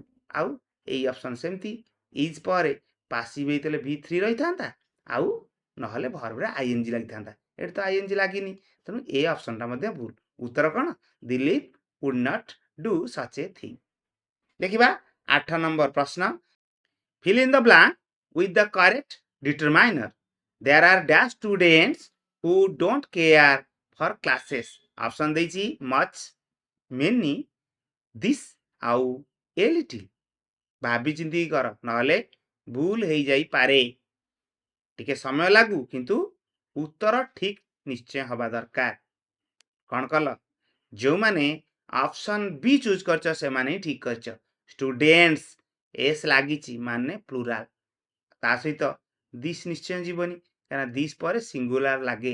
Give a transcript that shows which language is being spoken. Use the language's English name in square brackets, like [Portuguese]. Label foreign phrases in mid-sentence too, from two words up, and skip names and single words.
[Odia] ଆଉ ଏଇ ଅପସନ୍ ସେମିତି, ଇଜ୍ ପରେ ପାସିଭ୍ ହେଇଥିଲେ V3 ରହିଥାନ୍ତା, ଆଉ ନହେଲେ ଭର୍ବରେ ଆଇଏନ୍ଜି ଲାଗିଥାନ୍ତା। ଏଠି ତ ଆଇଏନ୍ଜି ଲାଗିନି, ତେଣୁ ଏ ଅପସନ୍ଟା ମଧ୍ୟ ଭୁଲ। ଉତ୍ତର କ'ଣ? [English] Dilip would not do such a thing. [Odia] ଦେଖିବା 8 ନମ୍ବର ପ୍ରଶ୍ନ [English] fill in the blank with the correct determiner. There are dash students who don't care for classes. Option [Odia] ଦେଇଛି [English] much, many, this ଆଉ a little. [Odia] ଭାବି ଚିନ୍ତି କର ନହେଲେ ଭୁଲ ହେଇଯାଇପାରେ। ଟିକେ ସମୟ ଲାଗୁ କିନ୍ତୁ ଉତ୍ତର ଠିକ୍ ନିଶ୍ଚୟ ହବା ଦରକାର। କ'ଣ କଲ? ଯେଉଁମାନେ [English] option B choose [Odia] କରିଛ ସେମାନେ ହିଁ ଠିକ୍ କରିଛ। [English] students s [Odia] ଲାଗିଛି ମାନେ ପ୍ଲୁରାଲ୍, ତା ସହିତ ଦିସ୍ ନିଶ୍ଚୟ ଯିବନି କାରଣ ଦିସ୍ ପରେ ସିଙ୍ଗୁଲାର ଲାଗେ।